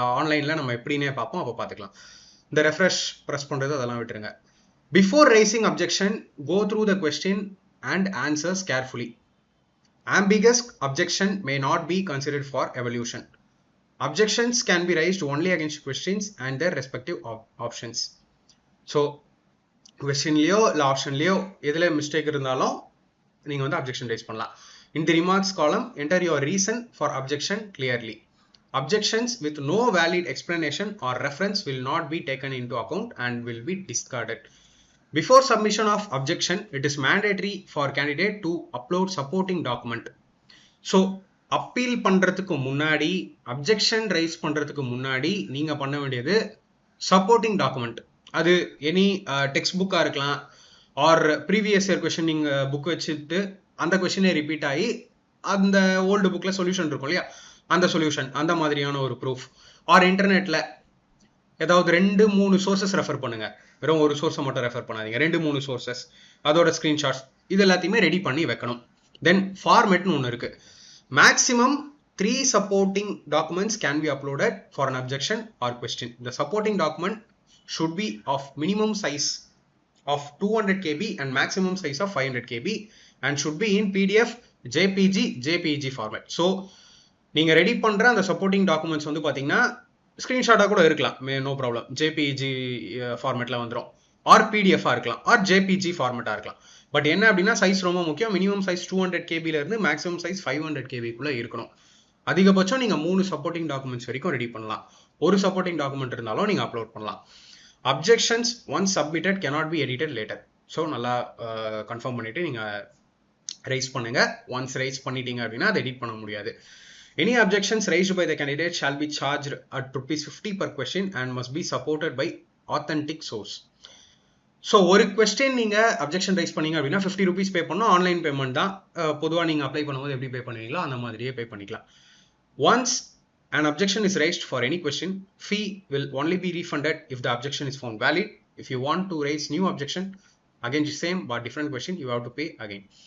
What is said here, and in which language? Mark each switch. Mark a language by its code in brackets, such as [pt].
[ta] ஆன்லைனில் நம்ம எப்படின்னே பார்ப்போம், அப்போ பார்த்துக்கலாம். இந்த ரெஃப்ரெஷ் ப்ரெஸ் பண்ணுறது அதெல்லாம் விட்டுருங்க. [en] Before raising objection go through the question and answers carefully. Ambiguous objection may not be considered for evolution. Objections can be raised only against questions and their respective options. [ta] So questionலயோ இல்லை ஆப்ஷன்லயோ எதில் mistake இருந்தாலும் நீங்கள் வந்து objection rice பண்ணலாம். [en] In the remarks column, enter your reason for objection clearly. Objections with no valid explanation or reference will not be taken into account and will be discarded. Before submission of objection, it is mandatory for candidate to upload supporting document. [ta] So appeal பண்ணுறதுக்கு முன்னாடி, objection rice பண்ணுறதுக்கு முன்னாடி நீங்கள் பண்ண வேண்டியது supporting document. அது any text புக்காக இருக்கலாம், ஆர் ப்ரீவியஸ் இயர் கொஸ்டின் நீங்கள் புக் வச்சுட்டு அந்த கொஸ்டினே ரிப்பீட் ஆகி அந்த ஓல்டு புக்கில் சொல்யூஷன் இருக்கும் இல்லையா, அந்த சொல்யூஷன், அந்த மாதிரியான ஒரு ப்ரூஃப். ஆர் இன்டர்நெட்டில் ஏதாவது 2-3 சோர்சஸ் ரெஃபர் பண்ணுங்க, வெறும் ஒரு சோர்ஸை மட்டும் ரெஃபர் பண்ணாதீங்க, 2-3 சோர்சஸ், அதோட ஸ்க்ரீன்ஷாட்ஸ், இது எல்லாத்தையுமே ரெடி பண்ணி வைக்கணும். தென் ஃபார்மேட்னு ஒன்று இருக்கு. [en] Maximum 3 supporting documents can be uploaded for an objection or question. The supporting document should be of minimum size of 200 KB and maximum size of 500 KB and should be in PDF, JPG format. [ta] So நீங்கள் ready பண்ணுற அந்த supporting documents வந்து பார்த்தீங்கன்னா ஸ்க்ரீன்ஷாட்டாக கூட இருக்கலாம், no problem, JPEG ஃபார்மேட்டில் வந்துடும். R PDF இருக்கலாம், ஆர் ஜேபிஜி ஃபார்மேட்டா இருக்கலாம். பட் என்ன அப்படின்னா சைஸ் ரொம்ப முக்கியம். மினிமம் சைஸ் 200 KB இருந்து மேக்ஸிமம் சைஸ் 500 KB இருக்கணும். அதிகபட்சம் நீங்க 3 சப்போர்ட்டிங் டாக்குமெண்ட்ஸ் வரைக்கும் ரெடி பண்ணலாம். ஒரு சப்போர்ட்டிங் டாக்குமெண்ட் இருந்தாலும் நீங்க அப்லோட் பண்ணலாம். [en] Objections once submitted cannot be edited later. [ta] So நல்லா கன்ஃபார்ம் பண்ணிட்டு நீங்க ரைஸ் பண்ணுங்க. ஒன்ஸ் ரைஸ் பண்ணிட்டீங்க அப்படின்னா அதை எடிட் பண்ண முடியாது. [en] Any objections raised by the candidate shall be charged at ₹50 per question and must be supported by authentic source. [ta] So ஒரு கொஸ்டின் நீங்க அப்ஜெக்ஷன் ரைஸ் பண்ணீங்க அப்படின்னா ₹50 பே பண்ணணும். ஆன்லைன் பேமெண்ட் தான். பொதுவாக நீங்க அப்ளை பண்ணும்போது எப்படி பே பண்ணுவீங்களோ அந்த மாதிரியே பே பண்ணிக்கலாம். [en] Once an objection is raised for any question, fee will only be refunded if the objection is found valid. If you want to raise new objection, again the same but different question, you have to pay again.